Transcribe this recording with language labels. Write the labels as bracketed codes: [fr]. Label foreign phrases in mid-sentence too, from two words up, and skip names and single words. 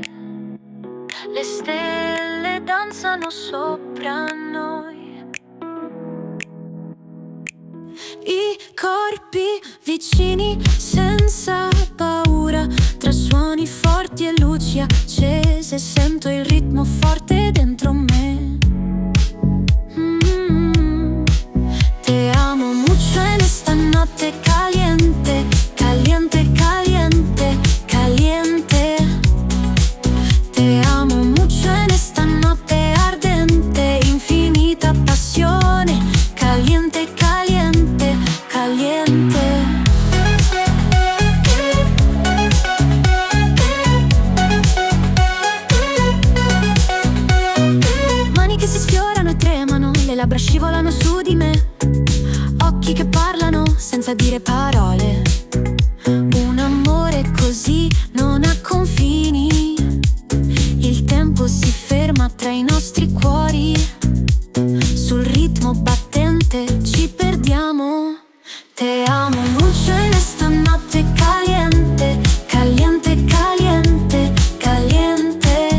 [it] Le stelle danzano sopra noi. I corpi vicini senza paura, tra suoni forti e luci accese, sento il ritmo forte dentro me. [es] Te amo mucho en esta notte caliente, caliente, caliente, caliente. Te amo mucho en esta [it] notte ardente, infinita passione, [es] caliente, caliente, caliente. [it] Mani che si sfiorano e tremano, le labbra scivolano su di me, occhi che parlano senza dire parole. Un amore così non ha confini, il tempo si ferma tra i nostri cuori, sul ritmo battente ci perdiamo. [es] Te amo mucho en esta notte caliente, caliente, caliente, caliente.